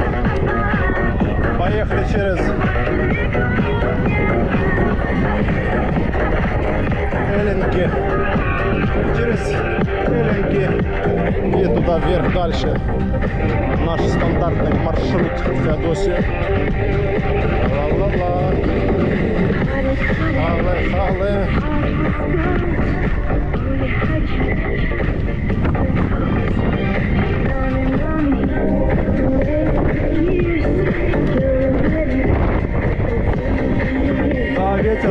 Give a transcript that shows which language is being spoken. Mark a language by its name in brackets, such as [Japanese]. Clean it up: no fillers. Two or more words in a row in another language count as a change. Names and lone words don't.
[Russian] Поехали через Эллинки. Через Эллинки и туда вверх дальше. Наш стандартный маршрут в Феодосию. Ла-ла-ла. Але-але. Да, ветер.